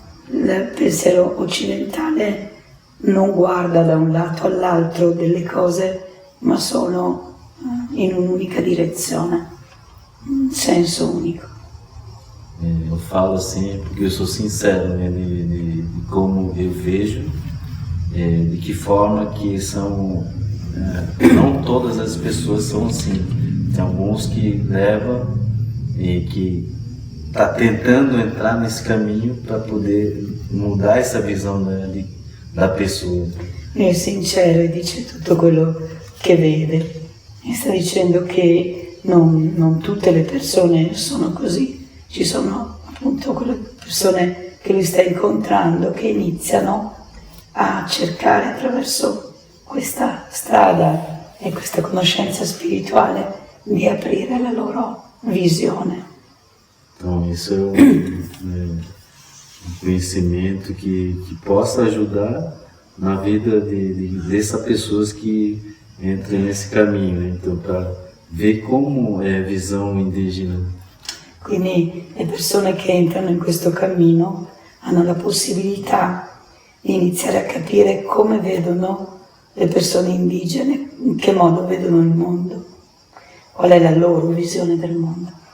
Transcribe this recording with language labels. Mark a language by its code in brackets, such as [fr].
[it] Il pensiero occidentale non guarda da un lato all'altro delle cose, ma sono in un'unica direzione, un senso unico. [pt] Eu falo assim porque eu sou sincero, né, de como eu vejo, de que forma que são, não todas as pessoas são assim. Tem alguns que levam e que está tentando entrar nesse caminho para poder mudar essa visão da pessoa. [it] È sincero e dice tutto quello che vede. E sta dicendo che non tutte le persone sono così. Ci sono appunto quelle persone che lui sta incontrando che iniziano a cercare attraverso questa strada e questa conoscenza spirituale di aprire la loro visione. [pt] Então isso é um conhecimento que possa ajudar na vida dessas pessoas que entram nesse caminho, né? Então para ver como é a visão indígena. [it] Quindi le persone che entrano in questo cammino hanno la possibilità di iniziare a capire come vedono le persone indigene, in che modo vedono il mondo, qual è la loro visione del mondo.